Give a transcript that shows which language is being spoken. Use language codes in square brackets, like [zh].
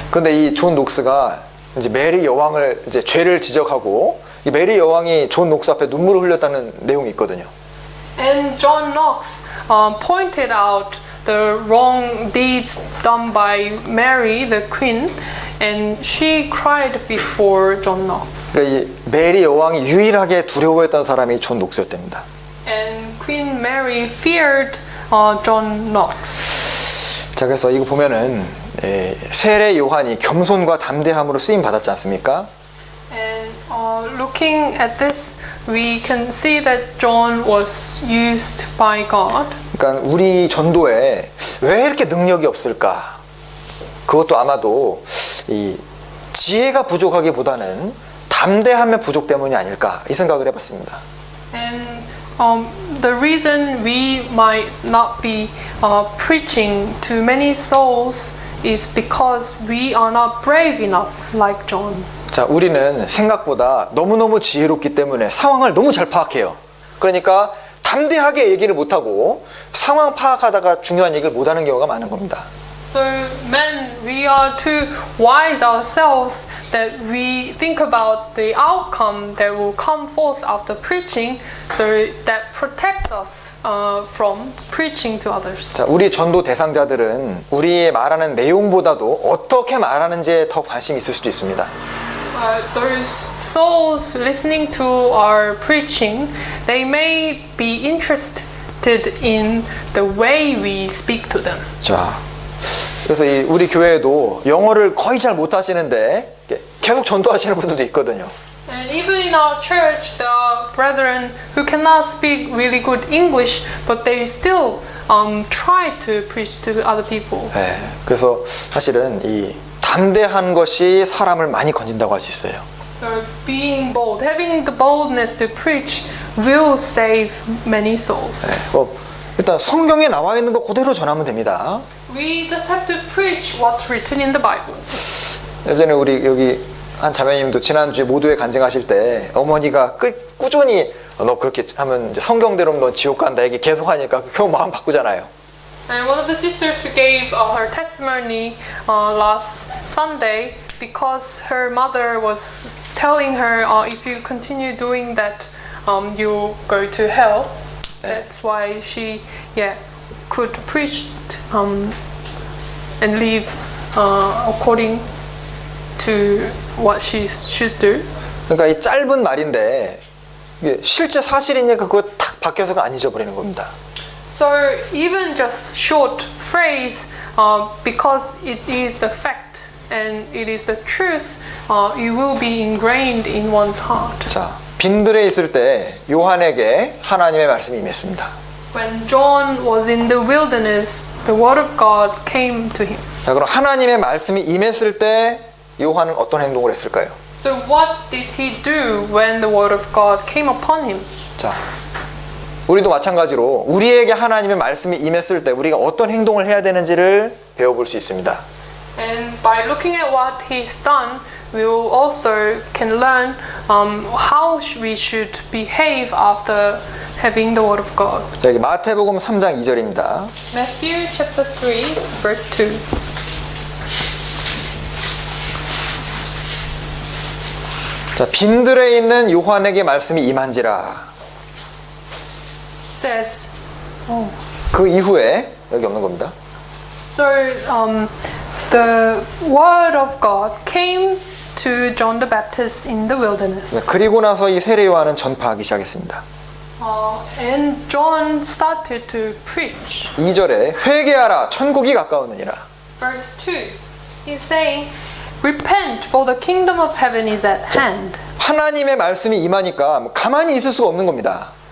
[ko] 근데 이 존 녹스가 이제 메리 여왕을 이제 죄를 지적하고 이 메리 여왕이 존 녹스 앞에 눈물을 흘렸다는 내용이 있거든요. [en] And John Knox pointed out the wrong deeds done by Mary, the queen, and she cried before John Knox. [ko] 그러니까 이 메리 여왕이 유일하게 두려워했던 사람이 존 녹스였답니다. [en] And Queen Mary feared John Knox. [ko] 자, 그래서 이거 보면은 세례 요한이 겸손과 담대함으로 쓰임 받았지 않습니까? [en] And looking at this, we can see that John was used by God. [ko] 그러니까 우리 전도에 왜 이렇게 능력이 없을까? 그것도 아마도 이 지혜가 부족하기보다는 담대함의 부족 때문이 아닐까 이 생각을 해봤습니다. [en] And the reason we might not be preaching to many souls is because we are not brave enough like John. [ko] 자, 우리는 생각보다 너무너무 지혜롭기 때문에 상황을 너무 잘 파악해요. 그러니까 담대하게 얘기를 못하고 상황 파악하다가 중요한 얘기를 못하는 경우가 많은 겁니다. [en] So men, we are too wise ourselves that we think about the outcome that will come forth after preaching, so that protects us from preaching to others. [ko] 자, 우리 전도 대상자들은 우리의 말하는 내용보다도 어떻게 말하는지에 더 관심이 있을 수도 있습니다. [en] Those souls listening to our preaching, they may be interested in the way we speak to them. [ko] 자, 그래서 우리 교회에도 영어를 거의 잘 못하시는데 계속 전도하시는 분들도 있거든요. [en] And even in our church, there are brethren who cannot speak really good English, but they still try to preach to other people. [ko] 네, 그래서 사실은 이 담대한 것이 사람을 많이 건진다고 할 수 있어요. [en] So being bold, having the boldness to preach will save many souls. [ko] 네, 일단 성경에 나와 있는 거 그대로 전하면 됩니다. [en] We just have to preach what's written in the Bible. [ko] 예전에 우리 여기 한 자매님도 지난주에 모두에 간증하실 때 어머니가 꾸준히 너 그렇게 하면 이제 성경대로 너 지옥 간다 얘기 계속 하니까 겨우 마음 바꾸잖아요. [en] And one of the sisters who gave her testimony last Sunday, because her mother was telling her, if you continue doing that, you'll go to hell. That's why she, could preach and live according to what she should do. [ko] 그러니까 이 짧은 말인데 이게 실제 사실이니까 그거 탁 바뀌어서가 안 잊어버리는 겁니다. [en] So even just short phrase, because it is the fact and it is the truth, it will be ingrained in one's heart. [ko] 자, 빈들에 있을 때 요한에게 하나님의 말씀이 임했습니다. [en] When John was in the wilderness, the word of God came to him. [ko] 자, 그럼 하나님의 말씀이 임했을 때 요한은 어떤 행동을 했을까요? [en] So what did he do when the word of God came upon him? [ko] 자, 우리도 마찬가지로 우리에게 하나님의 말씀이 임했을 때 우리가 어떤 행동을 해야 되는지를 배워볼 수 있습니다. [en] And by looking at what he's done, we will also can learn how we should behave after having the word of God. [ko] 자, 여기 마태복음 3장 2절입니다. [en] Matthew chapter 3, verse 2. [ko] 자, 빈들에 있는 요한에게 말씀이 임한지라. [en] Says, [ko] 그 이후에 여기 없는 겁니다. [en] so the word of God came to John the Baptist in the wilderness. [ko] 그리고 나서 이 세례 요한은 전파하기 시작했습니다. [en] And John started to preach. [ko] 2절에 회개하라 천국이 가까웠느니라. [en] Verse 2, he's saying, repent for the kingdom of heaven is at hand. [ko] 하나님의 말씀이 임하니까 뭐 가만히 있을 수가 없는 겁니다.